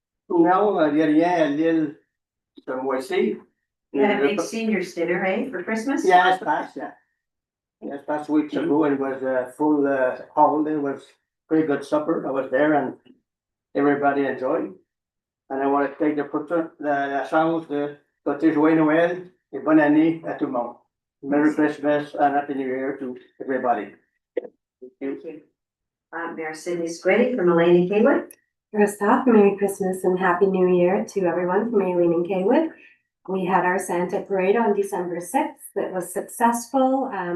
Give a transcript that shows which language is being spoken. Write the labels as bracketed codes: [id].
[fr] Non, il y a rien à l'île ce mois-ci. [en] You had a big seniors dinner, eh, for Christmas? Yes, past weeks ago, it was a full holiday, it was pretty good supper, I was there and everybody enjoyed. And I want to take [fr] la chance de souhaiter joyeux Noël et bonne année à tout le monde. [en] Merry Christmas and Happy New Year to everybody. Thank you. Mayor Cindy Squiddy from Elaine and Kaywood. First off, Merry Christmas and Happy New Year to everyone from Aileen and Kaywood. We had our Santa parade on December 6th. It was successful.